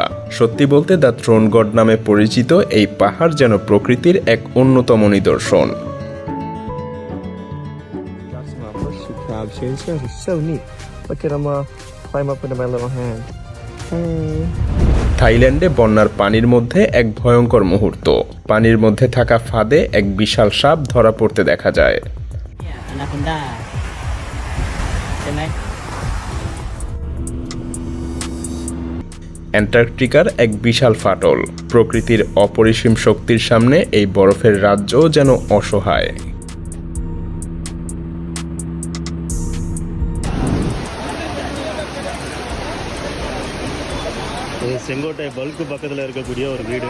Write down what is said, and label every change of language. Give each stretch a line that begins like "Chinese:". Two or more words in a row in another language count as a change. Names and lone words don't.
Bangla: সত্যি বলতে দ্য থ্রোন গড নামে পরিচিত এই পাহাড় যেন প্রকৃতির এক অন্যতম নিদর্শন।
English: That's my first two crabs here. These guys are so neat. Look at them climb up into my little hand. Hey.
Bangla: থাইল্যান্ডে বন্যার পানির মধ্যে এক ভয়ঙ্কর মুহূর্ত। পানির মধ্যে থাকা ফাঁদে এক বিশাল সাপ ধরা পড়তে দেখা যায়।
Thai: Anaconda ใช่ไหม
Bangla: অ্যান্টার্কটিকার এক বিশাল ফাটল। প্রকৃতির অপরিসীম শক্তির সামনে এই বরফের রাজ্য যেন অসহায়।
Tamil: இது செங்கோட்டை பல்க்கு பக்கத்தில் இருக்கக்கூடிய ஒரு வீடு.